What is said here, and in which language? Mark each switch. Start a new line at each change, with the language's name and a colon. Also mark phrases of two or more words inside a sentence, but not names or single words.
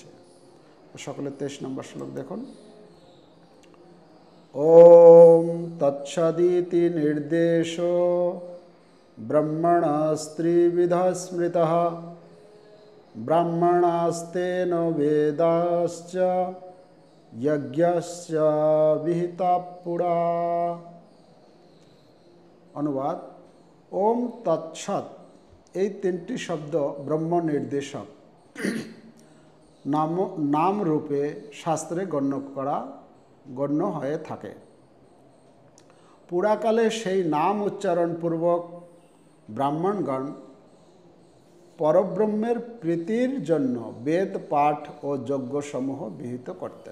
Bangla: সকলে 23 নম্বর শ্লোক দেখুন।
Sanskrit: ओम तत्सदिति निर्देशो ब्रह्मणस्त्रिविध स्मृतः ब्राह्मणास्तेन वेदाश्च यज्ञस्य विहिता पुरा।
Bangla: अनुवाद,
Sanskrit: ओम तत्सत
Bangla: এই তিনটি শব্দ ব্রহ্ম নির্দেশক নাম রূপে শাস্ত্রে গণ্য হয়ে থাকে। পুরাকালে সেই নাম উচ্চারণপূর্বক ব্রাহ্মণগণ পরব্রহ্মের প্রীতির জন্য বেদ পাঠ ও যজ্ঞসমূহ বিহিত করতেন।